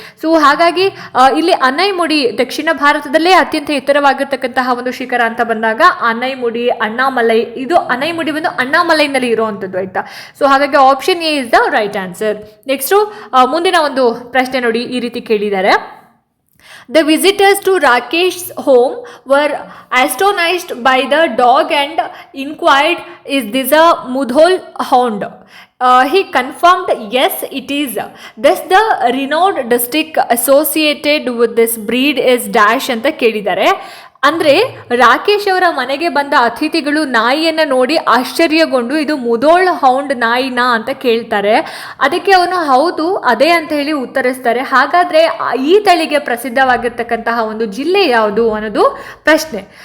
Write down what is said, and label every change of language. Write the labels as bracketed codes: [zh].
[kn] So ಹಾಗಾಗಿ ಇಲ್ಲಿ ಅನೈಮುಡಿ ದಕ್ಷಿಣ ಭಾರತದಲ್ಲೇ ಅತ್ಯಂತ ಎತ್ತರವಾಗಿರ್ತಕ್ಕಂತಹ ಒಂದು ಶಿಖರ ಅಂತ ಬಂದಾಗ ಅನೈಮುಡಿ, ಅಣ್ಣಾಮಲೈ, ಇದು ಅನೈಮುಡಿ ಒಂದು ಅಣ್ಣಾಮಲೈನಲ್ಲಿ ಇರುವಂಥದ್ದು ಆಯ್ತಾ. ಸೊ ಹಾಗಾಗಿ [en] Option A is the right answer. [kn] Next ಮುಂದಿನ ಒಂದು ಪ್ರಶ್ನೆ ನೋಡಿ, ಈ ರೀತಿ ಕೇಳಿದ್ದಾರೆ. [en] The visitors to Rakesh's home were astonished by the dog and inquired, is this a Mudhol hound? He confirmed, yes it is. Thus the renowned district associated with this breed is dash [kn] ಅಂತ ಕೇಳಿದ್ದಾರೆ. ಅಂದರೆ ರಾಕೇಶ್ ಅವರ ಮನೆಗೆ ಬಂದ ಅತಿಥಿಗಳು ನಾಯಿಯನ್ನು ನೋಡಿ ಆಶ್ಚರ್ಯಗೊಂಡು ಇದು ಮುಧೋಳ್ ಹೌಂಡ್ ನಾಯಿನಾ ಅಂತ ಕೇಳ್ತಾರೆ. ಅದಕ್ಕೆ ಅವನು ಹೌದು ಅದೇ ಅಂತ ಹೇಳಿ ಉತ್ತರಿಸ್ತಾರೆ. ಹಾಗಾದರೆ ಈ ತಳಿಗೆ ಪ್ರಸಿದ್ಧವಾಗಿರ್ತಕ್ಕಂತಹ ಒಂದು ಜಿಲ್ಲೆ ಯಾವುದು ಅನ್ನೋದು ಪ್ರಶ್ನೆ.